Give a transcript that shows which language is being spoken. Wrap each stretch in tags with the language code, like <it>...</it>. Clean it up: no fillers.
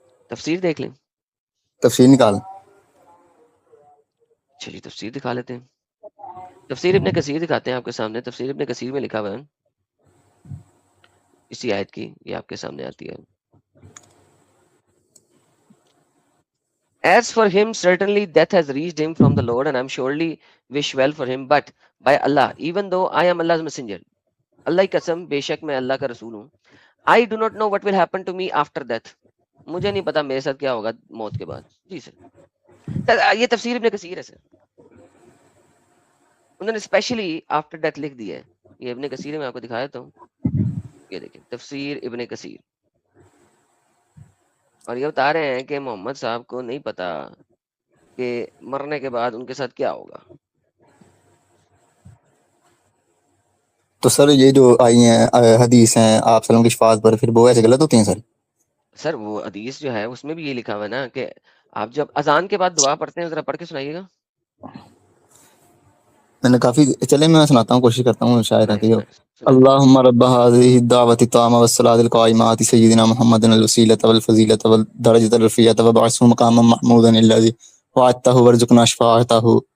<ur>تفسیر دیکھ لیں. تفسیر نکال. اچھا جی، تفسیر دکھا لیتے ہیں. تفسیر ابن کثیر دکھاتے ہیں آپ کے سامنے. تفسیر ابن کثیر میں لکھا ہوا ہے اسی آیت کی، یہ آپ کے سامنے آتی ہے.</ur> <en>As for him, certainly death has reached him from the Lord, and I am surely wish well for him. But by Allah, even though I am Allah's messenger,</en> <ur>اللہ کی قسم بے شک میں اللہ کا رسول ہوں.</ur> <en>I do not know what will happen to me after death.</en> <ur>مجھے نہیں پتا میرے ساتھ کیا ہوگا موت کے بعد. جی سر، یہ تفسیر ابن کثیر ہے سر، انہوں نے اسپیشلی آفٹر ڈیتھ لکھ دیا ہے. یہ ابن کثیر میں آپ کو دکھایا تھا، یہ دیکھیں تفسیر ابن کثیر، اور یہ بتا رہے ہیں کہ محمد صاحب کو نہیں پتا کہ مرنے کے بعد ان کے ساتھ کیا ہوگا. تو سر یہ جو آئی ہیں حدیث ہیں آپ وسلم کی شفاعت پر، پھر وہ ایسے غلط ہوتی ہیں سر؟ سر وہ حدیث جو ہے اس میں بھی یہ لکھا ہوا ہے نا کہ آپ جب اذان کے بعد دعا پڑھتے ہیں، ذرا پڑھ کے سنائیے گا. میں نے کافی، چلے میں سناتا ہوں، کوشش کرتا ہوں شاید سنائیں آتی ہو. سنائیں.</ur> <ar>اللہم رب هذه الدعوة التامة والصلاة القائمة آت سيدنا محمد الوسيلة والفضيلة والدرجة الرفيعة وابعثه مقاما محمودا الذي وعدته وارزقنا شفاعته.</ar>